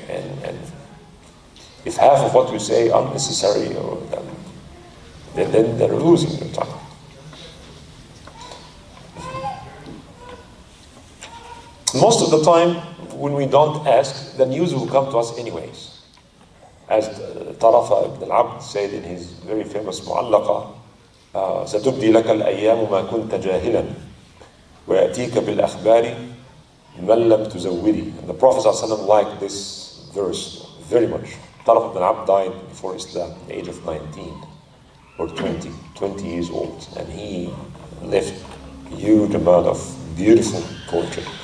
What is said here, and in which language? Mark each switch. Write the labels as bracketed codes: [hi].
[en] And if half of what you say unnecessary, then they're losing your time. Most of the time, when we don't ask, the news will come to us anyways. As Tarafa ibn al-Abd said in his very famous Mu'allaqa, [ar] ستبدي لك الأيام ما كنت جاهلا ويأتيك بالأخبار من لم تزودي. [en] And the Prophet ﷺ liked this verse very much. Taraf ibn Abd died before Islam at the age of 19 or 20 years old, and he left a huge amount of beautiful poetry.